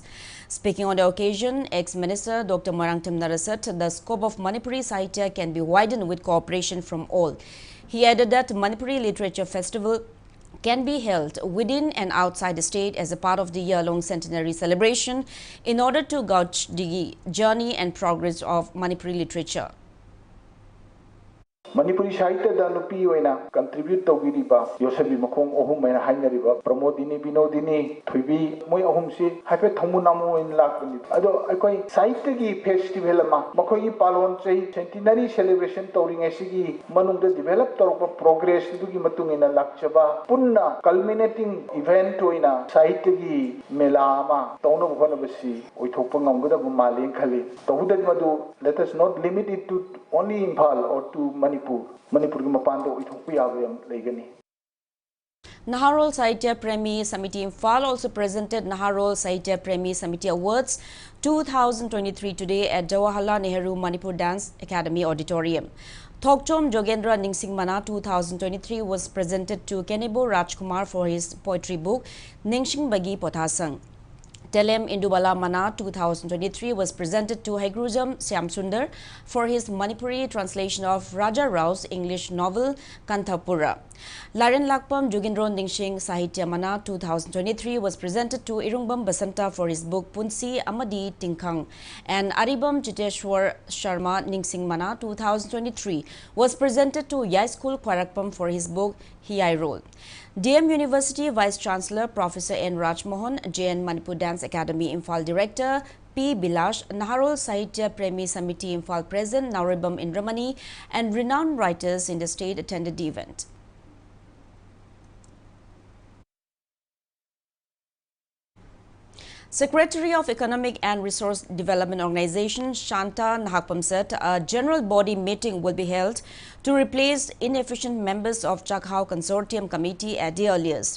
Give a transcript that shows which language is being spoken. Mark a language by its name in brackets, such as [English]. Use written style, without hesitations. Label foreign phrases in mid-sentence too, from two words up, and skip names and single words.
[English] Speaking on the occasion, ex-minister Dr. Moirang Temnara said the scope of Manipuri Sahitya can be widened with cooperation from all. He added that Manipuri Literature Festival can be held within and outside the state as a part of the year-long centenary celebration in order to gauge the journey and progress of Manipuri literature. [Manipuri] Manipuri Sahitya da nupi oina contribute tawiriba yosabi makhong ohum maina hainariba Pramodini Binodini Thuibi moi ohum si haipe thomu namu in lakni ado akoi Sahitya gi festival ma makhoi gi palon chei [English] centenary celebration [Manipuri] tawring asigi manungda develop torpa progress dugi matung ina lakchaba punna [English] culminating event [Manipuri] oina Sahitya gi mela ma tawno bhona basi oithokpa ngamgada bu maleng khali tawudan madu [English] let us not limit it to only Imphal or to Manipur [Manipuri] ki mapando ithokpi yabe legani. [English] Naharol Sahitya Premi Samiti Imphal also presented Naharol Sahitya Premi Samiti Awards 2023 today at Jawaharlal Nehru Manipur Dance Academy Auditorium. Thokchom Jogendra Ningsing Mana 2023 was presented to Kenebo Rajkumar for his poetry book Ningsing Bagi Pothasang. Telem Indubala Mana 2023 was presented to Hegrujam Syamsundar for his Manipuri translation of Raja Rao's English novel Kanthapura. Laren Lakpam Jugindron Ningsing Sahitya Mana 2023 was presented to Irungbam Basanta for his book Punsi Amadi Tingkang, and Aribam Chiteshwar Sharma Ningsing Mana 2023 was presented to Yaiskul Kwarakpam for his book Hiyai Role. DM University Vice Chancellor Professor N. Rajmohan, JN Manipur Dance Academy Imphal Director P. Bilash, Naharol Sahitya Premi Samiti Imphal President Nauribam Indramani, and renowned writers in the state attended the event. Secretary of Economic and Resource Development Organization Shanta Nahakpam said a general body meeting will be held to replace inefficient members of Chakha Consortium committee at the earliest.